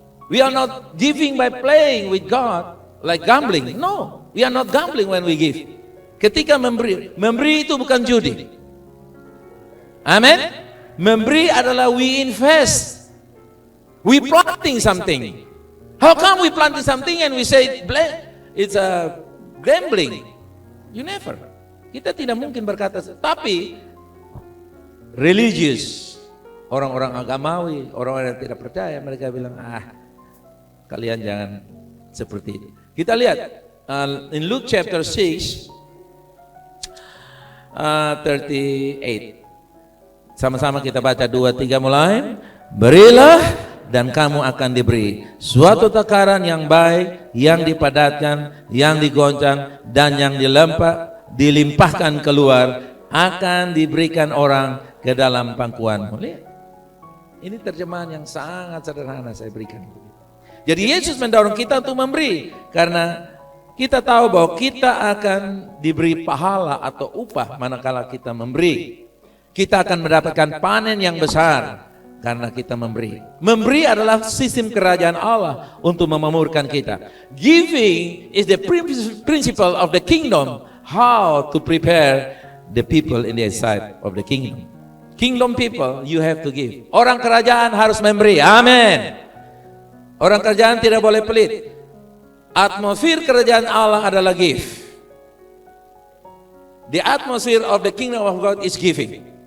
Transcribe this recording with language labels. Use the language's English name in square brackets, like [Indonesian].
[English] We are not giving by playing with God like gambling. No. We are not gambling when we give. [Indonesian] Ketika memberi itu bukan judi. Amen. Memberi adalah [English] we invest. We planting something. How come we planting something and we say it's a gambling? You never. [Indonesian] Kita tidak mungkin berkata. Tapi religious, orang-orang agamawi, orang-orang yang tidak percaya, mereka bilang, kalian jangan seperti ini. Kita lihat [English] in Luke chapter [Indonesian] 6 38. Sama-sama kita baca 2-3 mulai. Berilah dan kamu akan diberi suatu takaran yang baik, yang dipadatkan, yang digoncang, dan yang dilimpahkan keluar, akan diberikan orang ke dalam pangkuanmu. Lihat, ini terjemahan yang sangat sederhana saya berikan. Jadi Yesus mendorong kita untuk memberi, karena kita tahu bahwa kita akan diberi pahala atau upah manakala kita memberi. Kita akan mendapatkan panen yang besar karena kita memberi. Memberi adalah sistem kerajaan Allah untuk memakmurkan kita. [English] Giving is the principle of the kingdom, how to prepare the people in the side of the kingdom. Kingdom people, you have to give. [Indonesian] Orang kerajaan harus memberi. Amin. Orang kerajaan tidak boleh pelit. Atmosfer kerajaan Allah adalah give. [English] The atmosphere of the kingdom of God is giving.